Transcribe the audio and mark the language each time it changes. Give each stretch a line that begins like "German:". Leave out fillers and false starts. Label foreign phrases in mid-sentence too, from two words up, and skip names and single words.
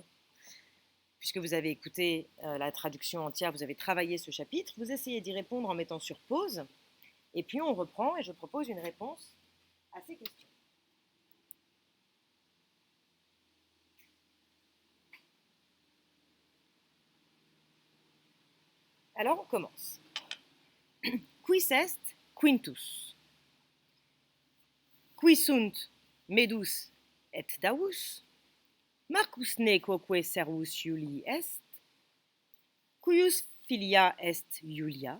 French: Puisque vous avez écouté la traduction entière, vous avez travaillé ce chapitre, vous essayez d'y répondre en mettant sur pause, et puis on reprend et je propose une réponse à ces questions. Alors on commence.
Latin: Quis est quintus? Qui sunt medus et davus? Marcus ne quoque servus Iulii est? Cuius filia est Iulia?